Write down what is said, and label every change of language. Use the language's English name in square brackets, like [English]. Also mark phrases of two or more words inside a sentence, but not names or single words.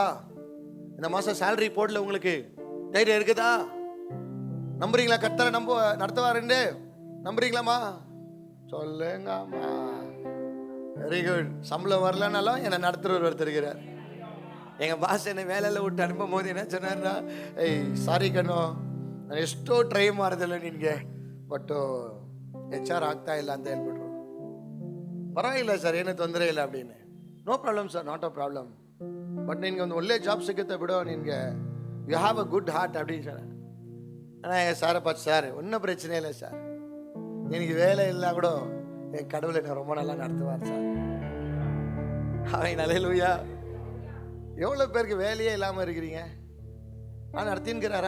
[Tamil] இந்த மாசம் சேலரி போடல, உங்களுக்கு தைரியம் இருக்குதா? நம்புறீங்களா கர்த்தரை நடத்துவாருன்னு? நம்புறீங்களாமா? சொல்லுங்கம்மா. [English] very good. [Tamil] சம்பளம் வரலனாலும் என்னை நடத்துறவர் ஒருத்தருக்கிறார். எங்க பாஸ் என்னை வேலையில விட்டு அனுப்பும் போது என்ன சொன்னார்னா, ஏய் [Kannada] ಸಾರಿ ಕಣೋ, ನಾನು ಎಷ್ಟೋ ಟ್ರೈ ಮಾಡಿದೆಲ್ಲ ನಿನಗೆ, ಬಟ್ HR ಆಗ್ತಾ ಇಲ್ಲ ಅಂತ ಹೇಳ್ಬಿಟ್ರು. ಪರವಾಗಿಲ್ಲ ಸರ್, ಏನೂ ತೊಂದರೆ ಇಲ್ಲ அப்படின்னு. [English] No problem sir, not a problem, [Kannada] ಬಟ್ ನಿನಗೆ ಒಂದು ಒಳ್ಳೆ ಜಾಬ್ ಸಿಗುತ್ತೆ ಬಿಡೋ, ನಿನಗೆ [English] you have a good heart [Tamil] அப்படின்னு சொன்னேன். ஆனால் சாரை பார்த்து, சார் ஒன்றும் பிரச்சனை இல்லை சார், எனக்கு வேலை இல்லை கூட என் கடவுளை என்னை ரொம்ப நல்லா நடத்துவார் சார். அல்லேலூயா. எவ்வளோ பேருக்கு வேலையே இல்லாமல் இருக்கிறீங்க, ஆனால் நடத்தின்கிறாரா?